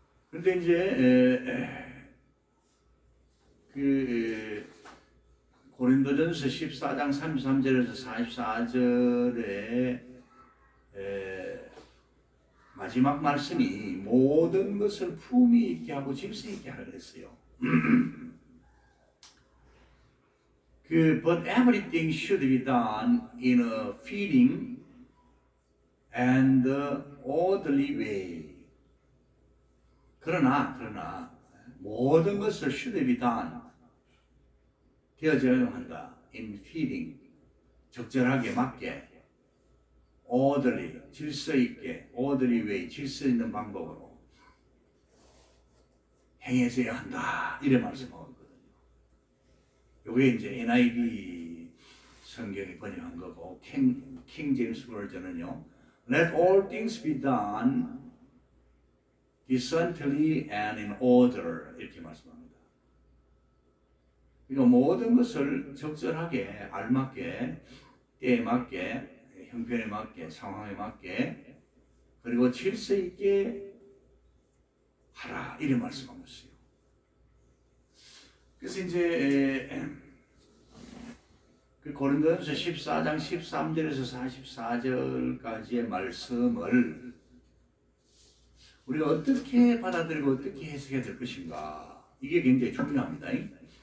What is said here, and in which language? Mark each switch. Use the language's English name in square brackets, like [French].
[Korean] 그런데 이제 고린도전서 14장 33절에서 44절에 마지막 말씀이 모든 것을 품위 있게 하고 질서 있게 하라 그랬어요. [English] But everything should be done in a fitting and orderly way. [Korean] 그러나 모든 것을 [English] should be done [Korean] 되어져야 한다. [English] in fitting [Korean] 적절하게 맞게 orderly 질서 있게 [English] orderly way [Korean] 질서 있는 방법으로 행해져야 한다. 이래 말씀하고 있거든요. 요게 이제 NIV 성경이 번역한 거고 킹 제임스 버전은요. [English] Let all things be done decently and in order [Korean] 이렇게 말씀합니다. 그러니까 모든 것을 적절하게 알맞게 때에 맞게 형편에 맞게 상황에 맞게 그리고 질서 있게 하라 이런 말씀한 것이요. 그래서 이제 그 고린도전서 14장 13절에서 44절까지의 말씀을 우리가 어떻게 받아들이고 어떻게 해석해야 될 것인가 이게 굉장히 중요합니다.